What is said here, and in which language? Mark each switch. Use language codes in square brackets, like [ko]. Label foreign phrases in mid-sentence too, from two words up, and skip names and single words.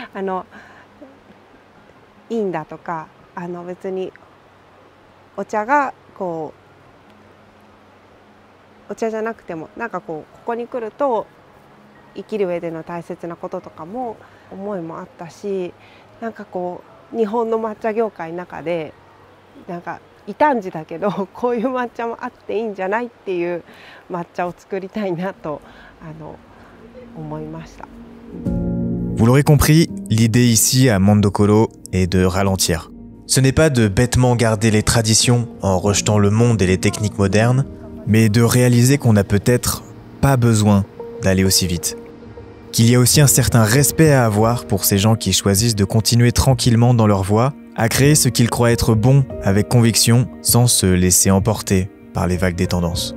[ja] いいんだとか、別にお茶がこうお茶じゃなくてもなんかここに来ると生きる上での大切なこととかも思いもあったし、なんかこう日本の抹茶業界の中でなんか異端児だけどこういう抹茶もあっていいんじゃないっていう抹茶を作りたいなと思いました。 [fr] Vous l'aurez compris, l'idée ici à Mondokolo est de ralentir. Ce n'est pas de bêtement garder les traditions en rejetant le monde et les techniques modernes, mais de réaliser qu'on n'a peut-être pas besoin d'aller aussi vite. Qu'il y a aussi un certain respect à avoir pour ces gens qui choisissent de continuer tranquillement dans leur voie, à créer ce qu'ils croient être bon avec conviction, sans se laisser emporter par les vagues des tendances.